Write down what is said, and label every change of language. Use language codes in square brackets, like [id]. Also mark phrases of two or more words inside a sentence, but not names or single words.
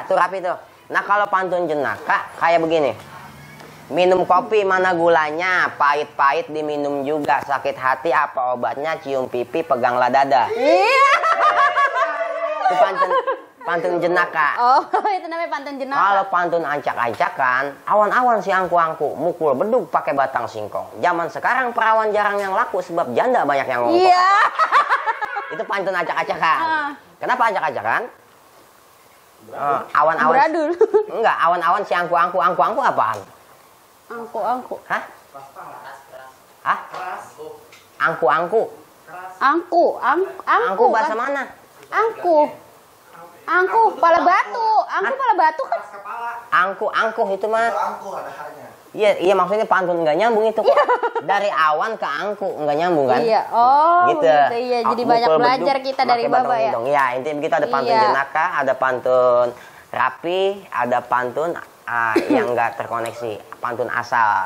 [id] Itu rapi tuh. Nah kalau pantun jenaka kayak begini. Minum kopi mana gulanya, pahit-pahit diminum juga. Sakit hati apa obatnya, cium pipi peganglah dada. Itu pantun jenaka. Oh, itu namanya pantun jenaka. Kalau pantun ancak-ancakan, awan-awan si angku-angku, mukul bedug pakai batang singkong. Zaman sekarang perawan jarang yang laku sebab janda banyak yang ngongkong. Iya. Itu pantun acak-acakan. Kenapa acak-acakan? Awan-awan. Beradul. Enggak, awan-awan si angku-angku. Angku-angku apaan? Angku-angku. Hah? Hah? Angku-angku. Angku. Angku bahasa mana? Angku. Angkuh, pala batu. Angkuh pala batu kan. Angkuh itu mah. Angkuh ada hanya. Iya maksudnya pantun nggak nyambung itu kok. Dari awan ke angkuh nggak nyambung kan? Iya. Oh, gitu. Iya. Jadi banyak belajar kita dari Bapak ya. Iya, intinya begitu, ada pantun jenaka, ada pantun rapi, ada pantun yang nggak terkoneksi, pantun asal.